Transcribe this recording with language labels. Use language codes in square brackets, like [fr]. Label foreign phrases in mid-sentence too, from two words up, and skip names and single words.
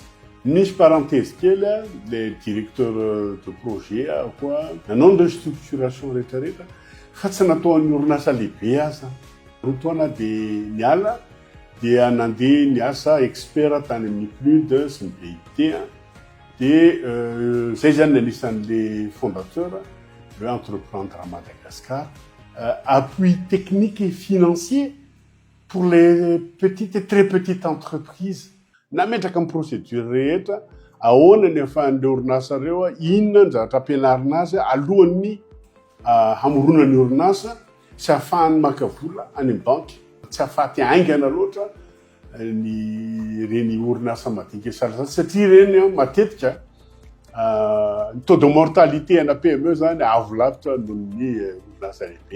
[mg] Nisy parenthèse kely [fr] le directeur de projet [mg] koa nanao ny restructuration rehetrarehetra fa tsy nataon'ny orinasa lehibe aza rotoana de niala dia nandeha niasa expert tany amin'ny PNUD sy ny BIT de zay zany anisan' [fr] le fondateur le entreprendre à Madagascar, appui technique et financier pour les petites et très petites entreprises. [mg] Nametraka amin'ny procédure rehetra ahoana ny ahafahan'le orinasa reo inona ny zavatra ampianarina azy alohan'ny hamorona ny orinasa sy ahafahany maka vola any amin'ny banky tsy ahafaty aingana loatra ny reny orinasa madinika salasala satria reny matetika ny [fr] taux de mortalité [mg] ana PME zany avo lavitra noho ny orinasa lehibe.